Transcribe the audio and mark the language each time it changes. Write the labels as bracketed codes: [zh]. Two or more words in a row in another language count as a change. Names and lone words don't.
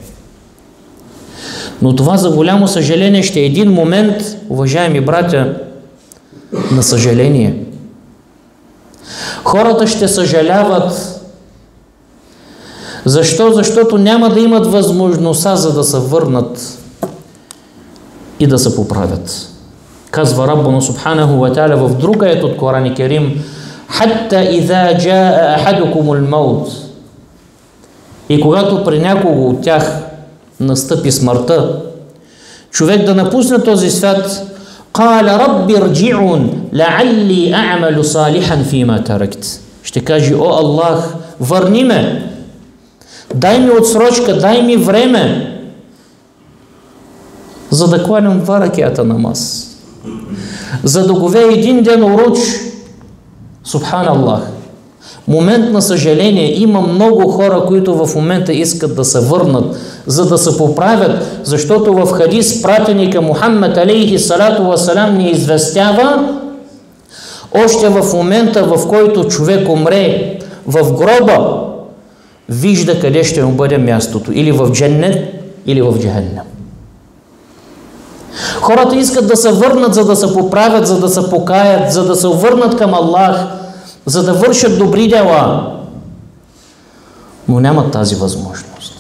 [bg] Но това, за голямо съжаление, ще е един момент, уважаеми братя, на съжаление. Хората ще съжаляват. Защо? Защото няма да имат възможността, за да се върнат и да се поправят. Казва [ar] ربنا سبحانه وتعالى [bg] в друг аят от Коран Керим: [ar] "حتى إذا جاء أحدكم الموت", [bg] и когато при някого от тях настъпи смъртта, човек да напусне този свят, [ar] "قال رب ارجعون لعلي أعمل صالحا فيما تركت", [bg] ще каже: "О Аллах, върни ме, дай ми отсрочка, дай ми време, за да кланям 2 ракията намаз, за да говея 1 ден уруч". Субханаллах. Момент на съжаление. Има много хора, които в момента искат да се върнат, за да се поправят, защото в хадис пратеника Мухаммад [ar] عليه الصلاة والسلام [bg] ни известява, още в момента, в който човек умре в гроба, вижда къде ще му бъде мястото. Или в дженнет, или в джаханнам. Хората искат да се върнат, за да се поправят, за да се покаят, за да се върнат към Аллах, за да вършат добри дела, но нямат тази възможност.